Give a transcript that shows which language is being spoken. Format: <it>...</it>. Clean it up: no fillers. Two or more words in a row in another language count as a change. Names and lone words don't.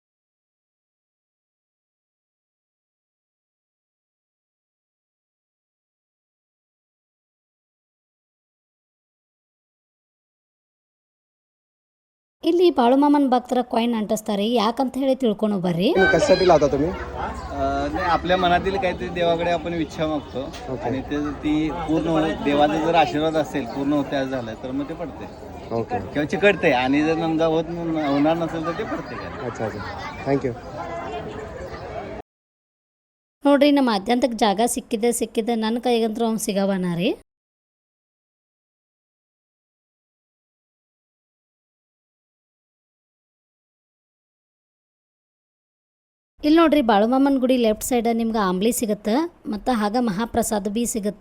<kn>ಇಲ್ಲಿ ಬಾಳು ಮಾಮನ್ ಭಕ್ತರ ಕಾಯಿನ್ ಅಂಟಿಸ್ತಾರೆ. ಯಾಕಂತ ಹೇಳಿ ತಿಳ್ಕೊಂಡು ಬರ್ರಿ.</kn> <mr>कशासाठी लावता तुम्ही? नाही, आपल्या मनातील काहीतरी देवाकडे आपण इच्छा मागतो आणि ते ती पूर्ण देवाचा जर आशीर्वाद असेल पूर्ण होत्या झालं तर मग ते पडते ओके. किंवा चिकटते आणि जर नमजा होणार नसेल तर ते पडते काय. अच्छा अच्छा. थँक्यू.</mr> <kn>ನೋಡ್ರಿ ನಮ್ಮ ಆದ್ಯಂತಕ್ಕೆ ಜಾಗ ಸಿಕ್ಕಿದೆ ನನ್ನ ಕೈಗಂತೂ ಅವ್ನು ಸಿಗವನ ರೀ. ಇಲ್ಲಿ ನೋಡ್ರಿ ಬಾಳು ಮಾಮನ್ ಗುಡಿ</kn> <en>left side</en> <kn>ನಿಮ್ಗೆ ಆಂಬ್ಲಿ ಸಿಗುತ್ತೆ ಮತ್ತು ಹಾಗ ಮಹಾಪ್ರಸಾದ ಬಿ ಸಿಗುತ್ತೆ.</kn>